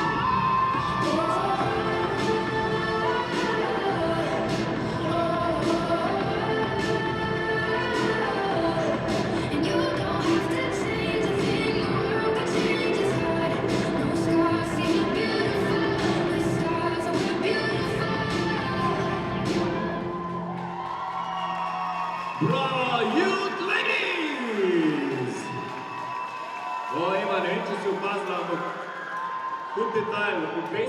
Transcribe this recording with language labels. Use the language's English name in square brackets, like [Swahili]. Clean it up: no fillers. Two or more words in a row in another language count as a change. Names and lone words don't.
[English] And you don't have to change a thing. The world could change its heart. No scars, see you're beautiful. The stars are we're beautiful. Bravo, Youth Ladies! [Slovenian] O, ima, ne vem, če si opazila, ampak kot detajl,